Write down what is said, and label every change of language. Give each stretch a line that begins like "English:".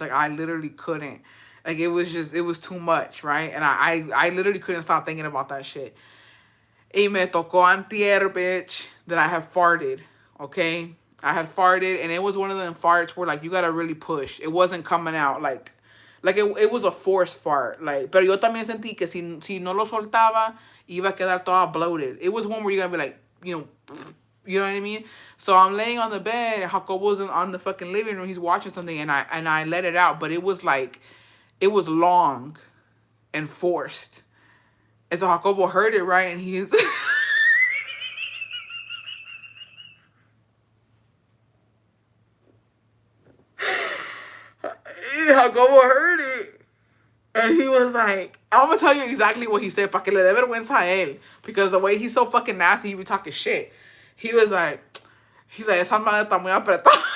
English: Like I literally couldn't. Like it was too much, right? And I literally couldn't stop thinking about that shit.
Spanish: Y me tocó antier,
English: bitch, that I had farted, okay? I had farted, and it was one of them farts where, like, you gotta really push. It wasn't coming out, like it was a forced fart.
Spanish: Like, pero yo también sentí que si no lo soltaba, iba a quedar toda bloated.
English: It was one where you're gonna be like, you know what I mean? So I'm laying on the bed, and Jacobo's on the fucking living room. He's watching something, and I let it out, but it was like, it was long and forced. And so Jacobo heard it, right? And he's... Jacobo heard it. And he was like... I'm going to tell you exactly what he said.
Spanish: Pa que le dé vergüenza a él.
English: Because the way he's so fucking nasty, he be talking shit. He was like... He's like,
Spanish: esa madre está muy apretada.